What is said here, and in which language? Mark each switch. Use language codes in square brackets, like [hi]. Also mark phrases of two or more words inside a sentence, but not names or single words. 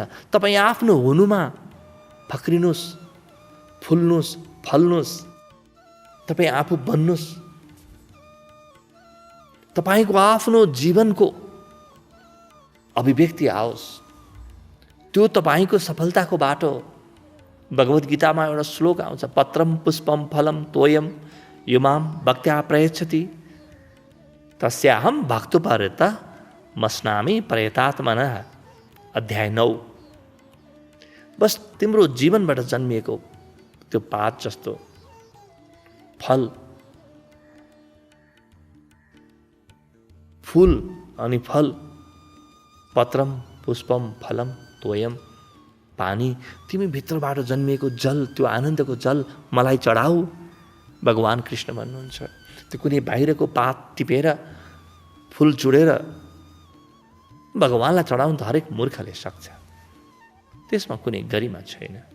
[ne] तपाईँ आफ्नो हुनुमा फक्रिनुहोस्, फुल्नुहोस्, फल्नुहोस्, तपाईँ आफू बन्नुहोस्। तपाईँको आफ्नो जीवनको अभिव्यक्ति आओस्, त्यो तपाईँको सफलताको बाटो। भगवद् गीतामा एउटा श्लोक आउँछ, [sa] पत्रम पुष्पम फलम तोयम युमाम भक्त्या प्रयच्छति तस्याहम भक्तुपरता मस्नामी प्रयतात्मनः। [ne] अध्याय 9। बस तिम्रो जीवनबाट जन्मिएको त्यो पात जस्तो फल, फूल अनि फल, [sa] पत्रम पुष्पम फलम तोयम, [ne] पानी, तिमी भित्रबाट जन्मिएको जल, त्यो आनन्दको जल मलाई चढाऊ। भगवान कृष्ण भन्नुहुन्छ। त्यो कुनै बाहिरको पात टिपेर फुल चुडेर भगवानलाई चढाउनु त हरेक मूर्खले सक्छ, त्यसमा कुनै गरिमा छैन।